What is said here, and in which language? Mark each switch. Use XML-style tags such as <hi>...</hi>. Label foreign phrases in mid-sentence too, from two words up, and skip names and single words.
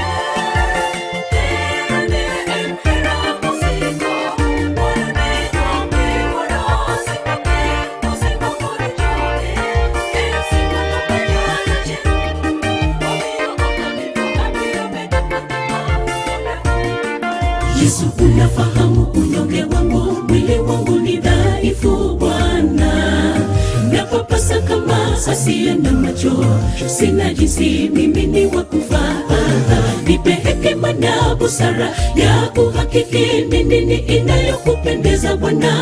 <luo>Herane en hera mosiko, ng'wonone duong' miwuoro. Singruokne mosingo kodi joge, en singono manyaka chieng'. Omiyo ok abi tho, abiro bedo mangima,</luo> <sw>Yesu, unafahamu unyonge wangu, mwili wangu ni dhaifu Bwana. Napapasa kama asiye na macho, sina jinsi, mimi ni wa kufaa. Nipe hekima na busara ya kuhakiki ni nini inayokupendeza Bwana.</sw>